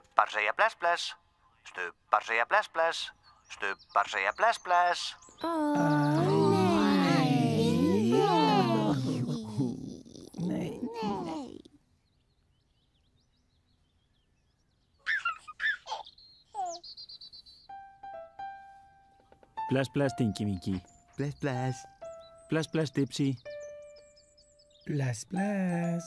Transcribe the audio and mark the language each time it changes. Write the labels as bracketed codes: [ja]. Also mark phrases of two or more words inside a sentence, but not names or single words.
[is] Stubbar segja bless bless. Stubbar segja bless bless. Stubbar segja bless bless. Nei. Bless, bless, Dinky Winky. Bless, bless. Bless, bless, Dipsy. Bless, bless.